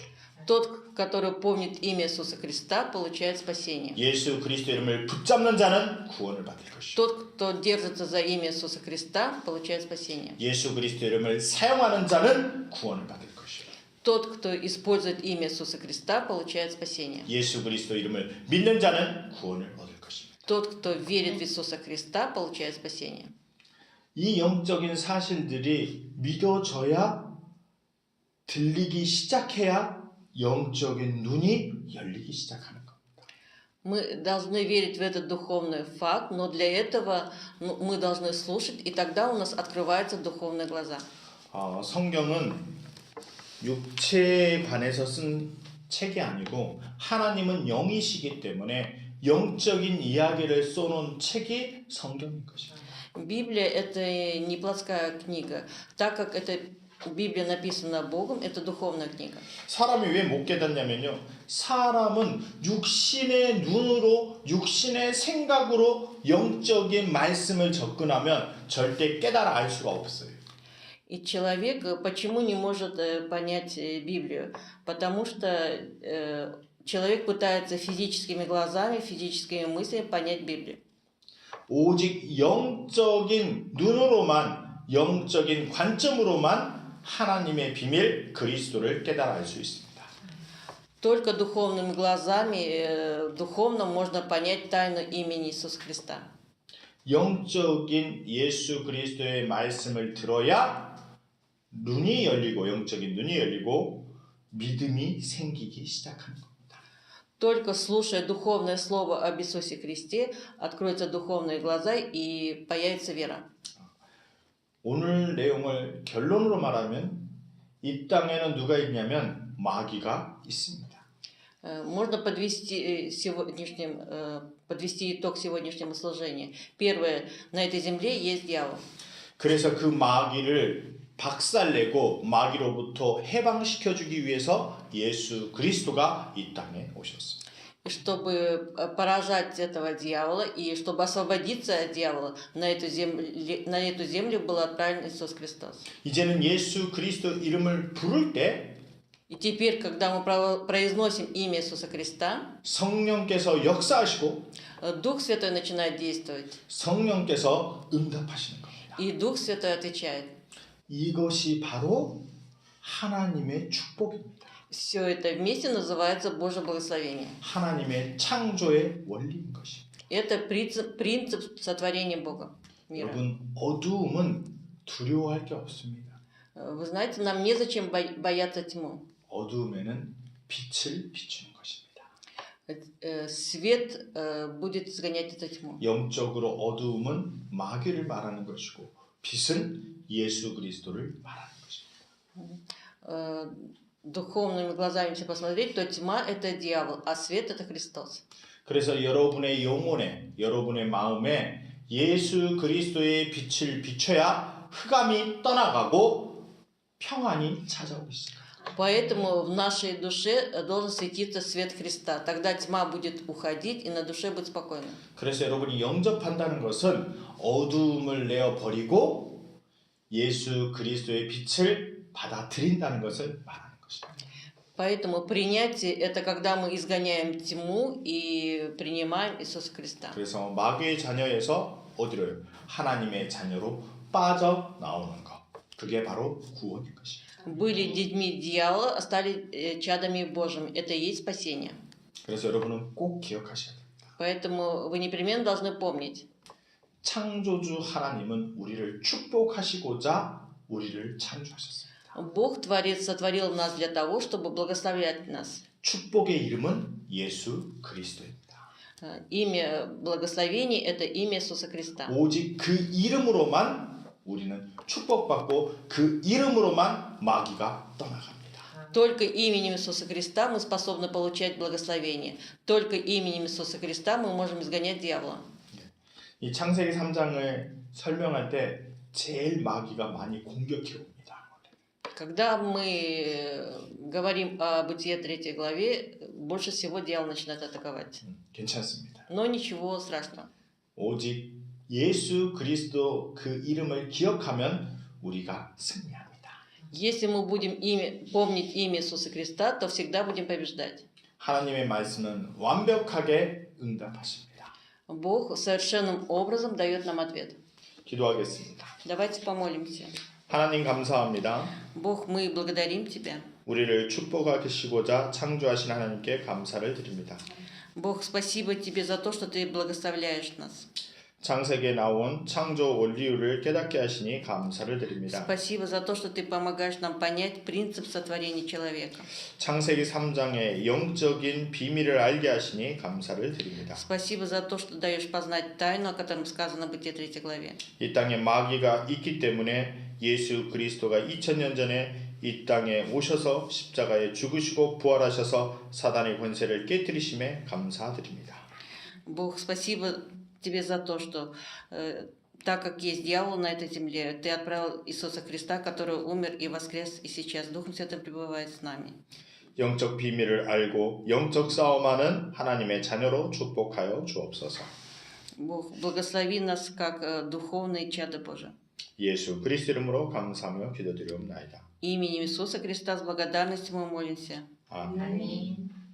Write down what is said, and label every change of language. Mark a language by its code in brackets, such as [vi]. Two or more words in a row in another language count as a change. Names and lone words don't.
[ru] Тот, который помнит имя Иисуса Христа, получает спасение. [ko] 예수 그리스도 이름을 붙잡는 자는 구원을 받을 것이요. [ru] Тот, кто держится за имя Иисуса Христа, получает спасение. [ko] 예수 그리스도 이름을 사용하는 자는 구원을 받을 것이요. [ru] Тот, кто использует имя Иисуса Христа, получает спасение. [ko] 예수 그리스도 이름을 믿는 자는 구원을 얻을 것입니다. [ru] Тот, кто верит в Иисуса Христа, получает спасение. [ko] 이 영적인 사실들이 믿어져야 들리기 시작해야 영적인 눈이 열리기 시작하는 겁니다. [ru] Мы должны верить в этот духовный факт, но для этого мы должны слушать, и тогда у нас открываются духовные глаза. [ko] 성경은 육체에 관해서 쓴 책이 아니고 하나님은 영이시기 때문에 영적인 이야기를 써놓은 책이 성경인 것입니다. [ru] Библия это не плотская книга. Так как эта Библия написана Богом, это духовная книга. [ko] 사람이 왜 못 깨닫냐면요. 사람은 육신의 눈으로 육신의 생각으로 영적인 말씀을 접근하면 절대 깨달아 알 수가 없어요. [ru] И человек почему не может понять Библию? Потому что человек пытается физическими глазами, физическими мыслями понять Библию. [ko] 오직 영적인 눈으로만 영적인 관점으로만 하나님의 비밀 그리스도를 깨달아 알 수 있습니다. [ru] Только духовными глазами, духовно можно понять тайну имени Иисуса Христа. [ko] 영적인 예수 그리스도의 말씀을 들어야 눈이 열리고 영적인 눈이 열리고 믿음이 생기기 시작하는 겁니다. [ru] Только слушая духовное слово об Иисусе Христе, откроются духовные глаза и появится вера. [ko] 오늘 내용을 결론으로 말하면 이 땅에는 누가 있냐면 마귀가 있습니다. [ru] Можно подвести итог сегодняшнему служению. Первое, на этой земле есть дьявол. [ko] 그래서 그 마귀를 박살내고 마귀로부터 해방시켜주기 위해서 예수 그리스도가 이 땅에 오셨습니다. [ru] И чтобы поражать этого дьявола и чтобы освободиться от дьявола, на эту землю был отправлен Иисус Христос. [ko] 이제는 예수 그리스도 이름을 부를 때 [ru] И теперь, когда мы произносим имя Иисуса Христа, [ko] 성령께서 역사하시고 [ru] Дух Святой начинает действовать. [ko] 성령께서 응답하시는 겁니다. [ru] И Дух Святой отвечает. [ko] 이것이 바로 하나님의 축복입니다. [ru] Все это вместе называется Божье благословение. [ko] 하나님의 창조의 원리인 것입니다. [ru] Это принцип сотворения Бога. Мира. [ko] 여러분 어두움은 두려워할 게 없습니다. [ru] Вы знаете, нам незачем бояться тьму. [ko] 어두움에는 빛을 비추는 것입니다. [ru] Свет будет изгонять эту тьму. [ko] 영적으로 어두움은 마귀를 말하는 것이고 빛은 예수 그리스도를 말하는 것입니다. [ru] Духовными глазами все посмотреть, то тьма это дьявол, а свет это Христос. [ko] 그래서 여러분의 영혼에, 여러분의 마음에 예수 그리스도의 빛을 비춰야 흑암이 떠나가고 평안이 찾아오기 시작합니다. [ru] Поэтому в нашей душе должен светиться свет Христа. Тогда тьма будет уходить, и на душе будет спокойно. [ko] 그래서 여러분이 영접한다는 것은 어두움을 내어 버리고 예수 그리스도의 빛을 받아들인다는 것을 말하는 것입니다. [ru] Поэтому принятие это когда мы изгоняем тьму и принимаем Иисуса Христа. [ko] 그래서 마귀의 자녀에서 어디로요? 하나님의 자녀로 빠져 나오는 것. 그게 바로 구원인 것입니다. [ru] Были детьми дьявола, стали чадами Божьими. Это и есть спасение. [ko] 그래서 여러분은 꼭 기억하셔야 됩니다. [ru] Поэтому вы непременно должны помнить. [ko] 창조주 하나님은 우리를 축복하시고자 우리를 창조하셨습니다. [ru] Бог Творец сотворил нас для того, чтобы благословлять нас. [ko] 축복의 이름은 예수 그리스도입니다. [ru] Имя благословений это имя Иисуса Христа. [ko] 오직 그 이름으로만 우리는 축복받고 그 이름으로만 마귀가 떠나갑니다. [ru] Только именем Иисуса Христа мы способны получать благословение. Только именем Иисуса Христа мы можем изгонять дьявола. [ko] 이 창세기 3장을 설명할 때 제일 마귀가 많이 공격해 옵니다. [ru] Когда мы говорим о Бытие 3 главе, больше всего дьявол начинает атаковать. [ko] 괜찮습니다. [ru] Но ничего страшного. [ko] 오직 예수 그리스도 그 이름을 기억하면 우리가 승리합니다. [ru] Если мы будем помнить имя Иисуса Христа, то всегда будем побеждать. [ko] 하나님의 말씀은 완벽하게 응답하십니다. [ru] Бог совершенным образом дает нам ответ. [ko] 기도하겠습니다. [ru] Давайте помолимся. [ko] 하나님 감사합니다. [ru] Бог, мы благодарим Тебя. [ko] 우리를 축복하시고자 창조하신 하나님께 감사를 드립니다. [ru] Бог, спасибо Тебе за то, что Ты благословляешь нас. [ko] 창세기에 나온 창조 원리를 깨닫게 하시니 감사를 드립니다. [ru] Спасибо за то, что Ты помогаешь нам понять принцип сотворения человека. [ko] 창세기 3장의 영적인 비밀을 알게 하시니 감사를 드립니다. [ru] Спасибо за то, что даешь познать тайну, о котором сказано в Бытие 3 главе. [ko] 이 땅에 마귀가 있기 때문에 예수 그리스도가 2000년 전에 이 땅에 오셔서 십자가에 죽으시고 부활하셔서 사단의 권세를 깨뜨리심에 감사드립니다. [ru] Бог, спасибо тебе за то, что так как есть дьявол на этой земле, ты отправил Иисуса Христа, который умер и воскрес, и сейчас Духом Святым пребывает с нами. [ko] 영적 비밀을 알고 영적 싸움하는 하나님의 자녀로 축복하여 주옵소서. [ru] Бог, благослови нас как духовные чады Божии. [ko] 예수 그리스도 이름으로 감사하며 기도드리옵나이다. [ru] Именем Иисуса Христа с благодарностью мы молимся. [ko] 아멘. 아멘.